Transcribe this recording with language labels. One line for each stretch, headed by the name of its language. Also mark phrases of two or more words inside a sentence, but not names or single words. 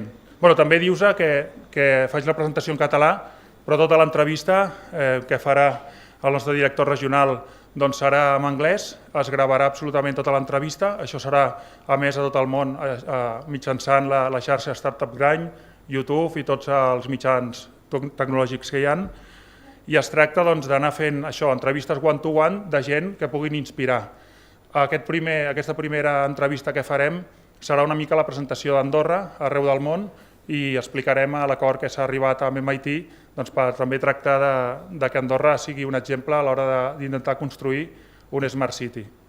Catalan: També dius que faig la presentació en català, però tota l'entrevista que farà el nostre director regional serà en anglès, es gravarà absolutament tota l'entrevista, això serà emès a tot el món mitjançant la xarxa Startup Grind, YouTube i tots els mitjans tecnològics que hi ha, i es tracta d'anar fent això, entrevistes
English: one-to-one
Catalan: de gent que puguin inspirar. Aquesta primera entrevista que farem serà una mica la presentació d'Andorra arreu del món i explicarem l'acord que s'ha arribat amb MIT per també tractar que Andorra sigui un exemple a l'hora d'intentar construir un
English: Smart City.